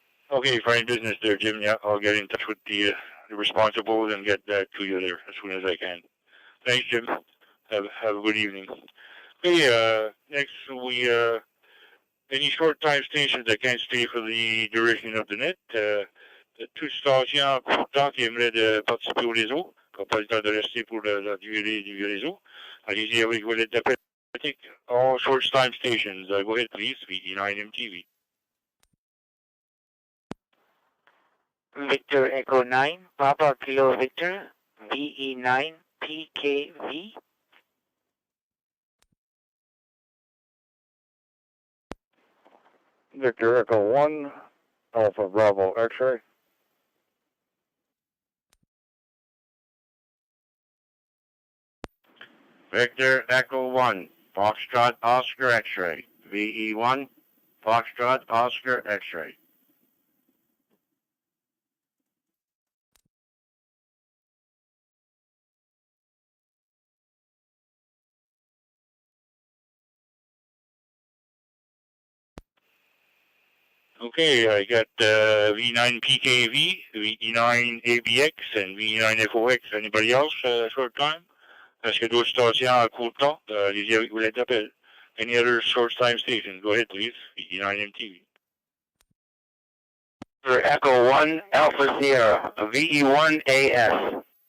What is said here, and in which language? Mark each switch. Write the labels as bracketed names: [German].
[English] Okay, fine business there, Jim. Yeah, I'll get in touch with the responsibles and get that to you there as soon as I can. Thanks, Jim. Have a good evening. Okay, next we any short time stations that can't stay for the duration of the net. [French] Toute station courtant qui aimerait participer au réseau, qui n'a pas le temps de rester pour la durée du réseau. Allez-y avec vos lettres d'appel. [English] All short time stations. Go ahead, please. VE9MTV. Victor Echo 9, Papa Kilo Victor, VE9 PKV. Victor Echo 1, Alpha Bravo X-ray. Victor Echo 1, Foxtrot Oscar X-ray. VE1, Foxtrot Oscar X-ray. Okay, I got V9PKV, V9ABX, and V9FOX. Anybody else short time? [French] Est-ce que d'autres stations à court temps? Allez-y avec vos lettres d'appel. [English] Any other short time stations? Go ahead, please. VE9MTV. Echo 1, Alpha Sierra, VE1AS.